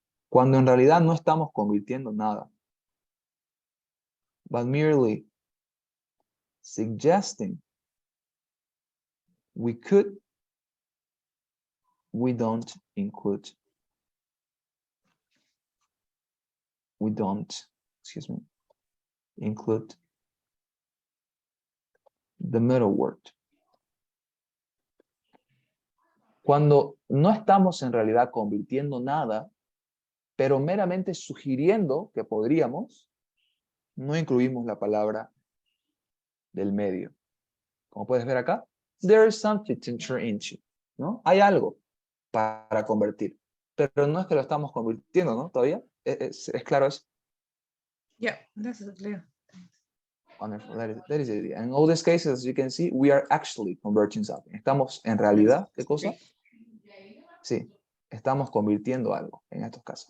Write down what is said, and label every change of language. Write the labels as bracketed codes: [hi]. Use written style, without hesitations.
[es] Cuando en realidad no estamos convirtiendo nada. [en] but merely suggesting we could, we don't include. We don't, excuse me, include the middle word. [es] Cuando no estamos en realidad convirtiendo nada, pero meramente sugiriendo que podríamos, no incluimos la palabra del medio. Como puedes ver acá, [en] there is something to turn into, ¿no? [es] Hay algo para convertir, pero no es que lo estamos convirtiendo, ¿no? Todavía, ¿es claro eso? [en] Yeah, that's clear. Wonderful, that is it. And in all these cases, as you can see, we are actually converting something. [es] Estamos en realidad, ¿qué cosa? Sí, estamos convirtiendo algo en estos casos.